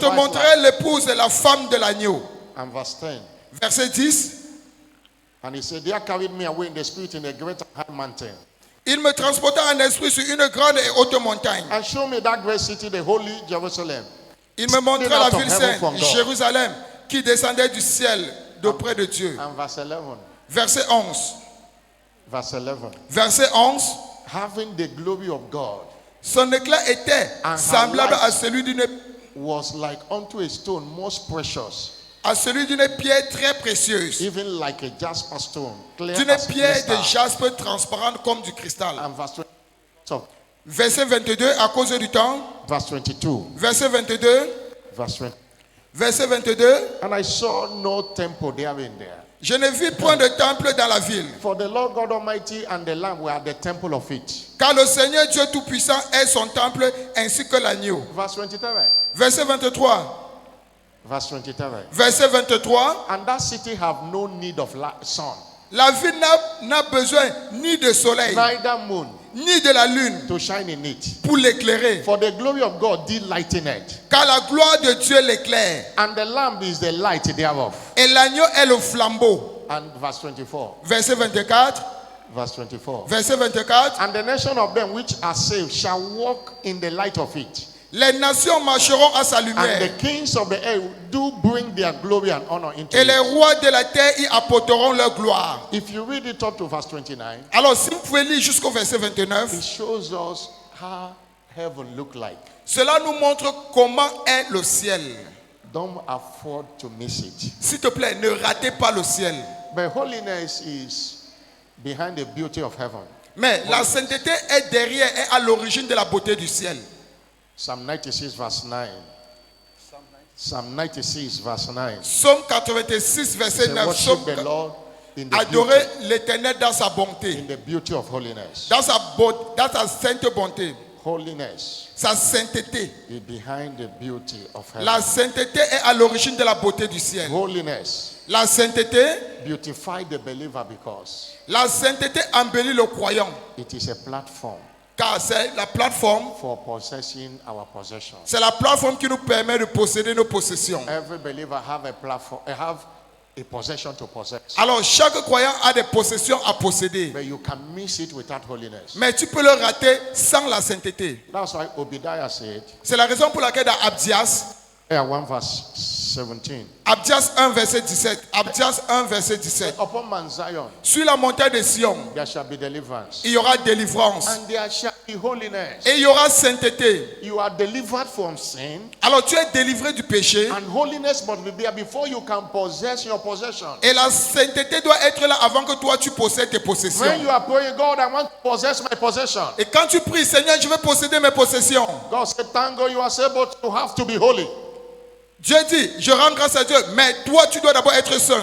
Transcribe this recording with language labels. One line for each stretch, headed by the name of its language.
French: te montrerai l'épouse et la femme de l'agneau.
English: And verse 10.
French: Verset 10.
English: And he said, They carried me away in the spirit in a great and high mountain,
French: Il me transporta en esprit sur une grande et haute montagne.
English: and showed me that great city, the holy Jerusalem,
French: Il me montra
English: Straight
French: la
English: out of
French: ville
English: heaven
French: sainte,
English: from God.
French: Jérusalem, qui descendait du ciel d'auprès de Dieu.
English: and verse 11.
French: Verset 11.
English: Verse 11.
French: Verset 11.
English: Having the glory of God,
French: Son éclat était
English: And her
French: semblable
English: light
French: à celui d'une
English: was like unto a stone most precious,
French: pierre très précieuse,
English: even like a jasper stone, clear
French: d'une
English: as
French: pierre de
English: crystal.
French: jaspe transparente comme du cristal.
English: And verse 20. So,
French: Verset 22, à cause du temps.
English: verse 22.
French: Verset 22.
English: Verse 20.
French: Verset 22.
English: And I saw no temple there in there.
French: Je ne vis point de temple dans la ville,
English: For the Lord God Almighty and the Lamb were at the temple of it.
French: car le Seigneur Dieu Tout-Puissant est son temple ainsi que l'agneau.
English: Verse 23.
French: Verset 23.
English: Verse 23.
French: Verset 23.
English: And that city have no need of sun,
French: La ville n'a besoin ni de soleil,
English: neither moon,
French: ni de la lune
English: to shine in it.
French: pour l'éclairer,
English: For the glory of God did lighten it.
French: car la gloire de Dieu l'éclaire,
English: And the Lamb is the light thereof.
French: et l'agneau est le flambeau.
English: And verse 24.
French: Verset 24.
English: Verse 24.
French: Verset 24.
English: And the nation of them which are saved shall walk in the light of it.
French: Les nations marcheront à sa
English: And the
French: lumière,
English: kings of the earth do bring their glory and honor into
French: et les
English: it.
French: rois de la terre y apporteront leur gloire.
English: If you read it up to verse 29,
French: Alors, si vous pouvez lire jusqu'au verset 29,
English: it shows us how heaven look like.
French: cela nous montre comment est le ciel.
English: Don't afford to miss it.
French: S'il te plaît, ne ratez pas le ciel.
English: But holiness is behind the beauty of heaven.
French: Mais la sainteté est derrière et à l'origine de la beauté du ciel.
English: Psalm 96 verse 9. Psalm 96 verse 9.
French: Psaume 86, verset
English: Say,
French: 9.
English: worship the Lord in the
French: Adorer
English: beauty,
French: l'éternel dans sa bonté,
English: in the beauty of holiness.
French: dans sa sainte bonté,
English: Holiness
French: sa sainteté.
English: is behind the beauty of heaven.
French: La sainteté est à l'origine de la beauté du ciel.
English: Holiness
French: La sainteté,
English: beautify the believer because
French: la sainteté embellit le croyant,
English: it is a platform
French: car c'est la plateforme,
English: for possessing our possessions.
French: c'est la plateforme qui nous permet de posséder nos possessions.
English: Every believer have a platform, have a possession to possess.
French: Alors chaque croyant a des possessions à posséder,
English: But you can miss it without holiness.
French: mais tu peux le rater sans la sainteté.
English: That's why Obadiah said,
French: C'est la raison pour laquelle dans Abdias,
English: 1 verse 17,
French: Abdias 1 verset 17, Abdias 1 verset 17,
English: upon Mount Zion
French: sur la montagne de Sion,
English: there shall be deliverance,
French: il y aura délivrance
English: and there shall be holiness.
French: et il y aura sainteté.
English: You are delivered from sin,
French: Alors tu es délivré du péché
English: and holiness must be there before you can possess your possession.
French: et la sainteté doit être là avant que toi tu possèdes tes
English: When
French: possessions.
English: you are praying, God, I want to possess my possession.
French: Et quand tu pries, Seigneur, je veux posséder mes possessions,
English: God said, thank God you are able to have to be holy.
French: Dieu dit, je rends grâce à Dieu, mais toi tu dois d'abord être saint.